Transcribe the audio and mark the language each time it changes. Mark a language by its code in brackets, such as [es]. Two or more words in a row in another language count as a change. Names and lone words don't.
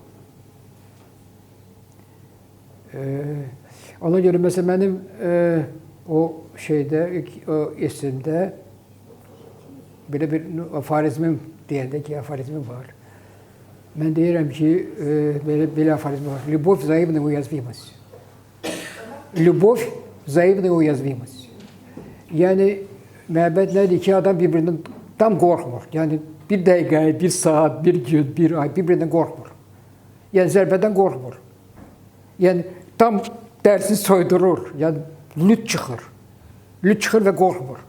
[az] Ona görə məsələn mənim o şeydə, o esimdə belə bir aforizmim deyəndə ki, aforizmim var. Mən deyirəm ki, belə aforizm var. [ru] Любовь – взаимная уязвимость. Любовь – взаимная уязвимость. [az] Yəni, məhəbbət nədir ki, adam bir-birindən tam qorxmur. Yəni, bir dəqiqə, bir saat, bir gün, bir ay bir-birindən qorxmur. Yəni, zərbədən qorxmur. Yəni, tam dərsini soydurur. Yəni, lüt çıxır. Lüt çıxır və qorxmur.